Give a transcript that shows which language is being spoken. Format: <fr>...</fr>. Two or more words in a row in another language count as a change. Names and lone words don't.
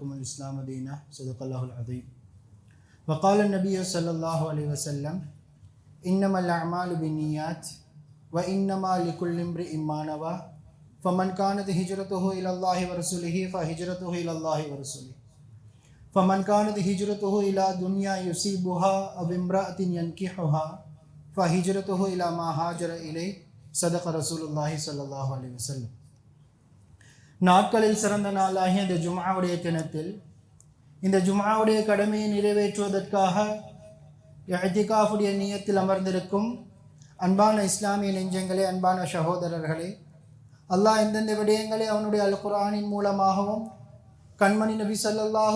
<ar>الإسلام دينا صدق الله العظيم وقال النبي صلى الله عليه وسلم إنما الأعمال بالنيات وإنما لكل امرئ ما نوى فمن كانت هجرته إلى الله ورسوله فهجرته إلى الله ورسوله فمن كانت هجرته إلى دنيا يصيبها أو امرأة ينكحها فهجرته إلى ما هاجر إليه صدق رسول الله صلى الله عليه وسلم.</ar> <ta>நாட்களில் சிறந்த நாளாகிய இந்த ஜும்ஆவுடைய தினத்தில் இந்த ஜும்ஆவுடைய கடமையை நிறைவேற்றுவதற்காக இஅ்திகாஃபுடைய நியத்தில் அமர்ந்திருக்கும் அன்பான இஸ்லாமிய நெஞ்சங்களே, அன்பான சகோதரர்களே, அல்லாஹ் எந்தெந்த விடயங்களை அவனுடைய அல் குர்ஆனின் மூலமாகவும் கண்மணி நபி ஸல்லல்லாஹு</ta>